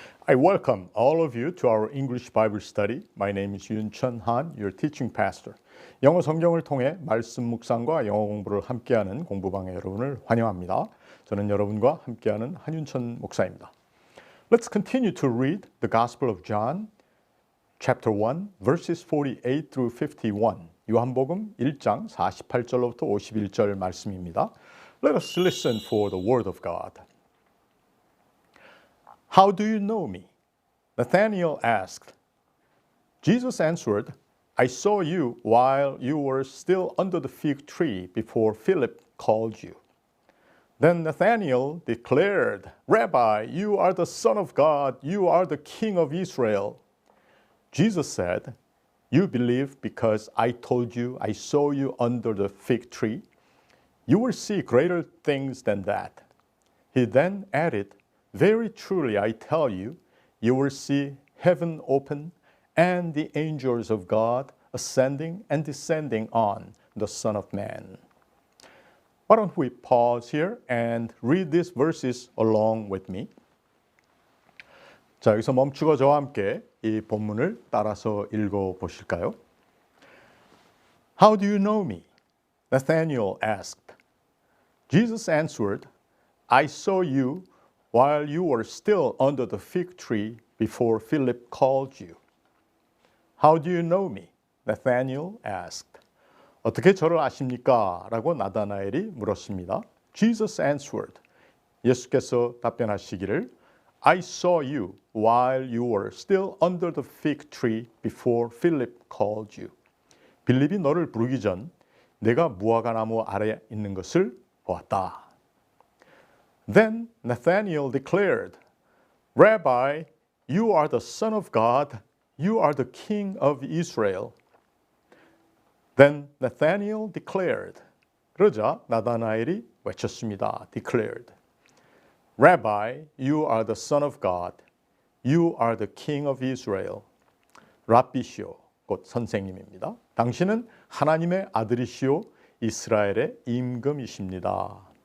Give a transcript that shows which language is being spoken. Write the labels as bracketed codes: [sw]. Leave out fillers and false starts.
[en] I welcome all of you to our English Bible study. My name is Yoon Chun Han, your teaching pastor. [ko] 영어 성경을 통해 말씀 묵상과 영어 공부를 함께하는 공부방의 여러분을 환영합니다. 저는 여러분과 함께하는 한윤천 목사입니다. [en] Let's continue to read the Gospel of John, chapter 1, verses 48 through 51. [ko] 요한복음 1장 48절로부터 51절 말씀입니다. [en] Let us listen for the word of God. How do you know me? Nathanael asked. Jesus answered, I saw you while you were still under the fig tree before Philip called you. Then Nathanael declared, Rabbi, you are the Son of God, you are the King of Israel. Jesus said, You believe because I told you I saw you under the fig tree? You will see greater things than that. He then added, Very truly I tell you, you will see heaven open and the angels of God ascending and descending on the Son of Man. Why don't we pause here and read these verses along with me? [ko] 자, 여기서 멈추고 저와 함께 이 본문을 따라서 읽어 보실까요? [en] How do you know me? Nathanael asked. Jesus answered, I saw you while you were still under the fig tree before Philip called you. How do you know me? Nathanael asked. [ko] 어떻게 저를 아십니까? 라고 나다나엘이 물었습니다. [en] Jesus answered. [ko] 예수께서 답변하시기를 [en] I saw you while you were still under the fig tree before Philip called you. [ko] 빌립이 너를 부르기 전 내가 무화과 나무 아래 있는 것을 보았다. [en] Then Nathanael declared, Rabbi, you are the Son of God, you are the King of Israel. Then Nathanael declared, [ko] 그러자 나다나엘이 외쳤습니다. [en] declared, Rabbi, you are the Son of God, you are the King of Israel. [ko] 랍비시오, 곧 선생님입니다. 당신은 하나님의 아들이시오, 이스라엘의 임금이십니다.